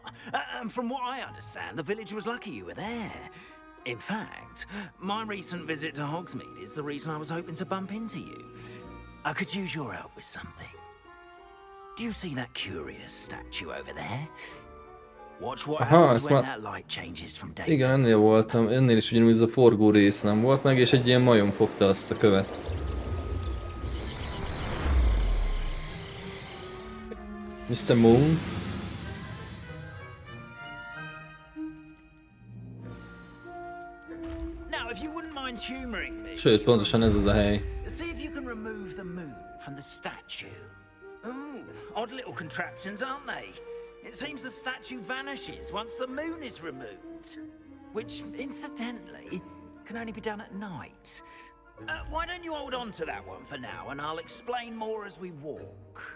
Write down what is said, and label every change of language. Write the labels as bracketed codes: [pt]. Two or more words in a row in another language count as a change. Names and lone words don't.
[en] And from what I understand, the village was lucky you were there. In fact, my recent visit to Hogsmeade is the reason I was hoping to bump into you. I could use your help with something. Do you see that curious statue over there? Watch what happens when that light changes from day to [hu] Igen, ennél voltam. Ennél is ugyanúgy ez a forgó rész nem volt meg, és egy ilyen majom fogta azt a követ. [en] Mr. Moon. Now, if you wouldn't mind humoring me. [hu] Sőt, pontosan ez az a hely. [en] See if you can remove the moon from the statue. Ooh, odd little contraptions, aren't they? It seems the statue vanishes once the moon is removed. Which, incidentally, can only be done at night. Why don't you hold on to that one for now, and I'll explain more as we walk.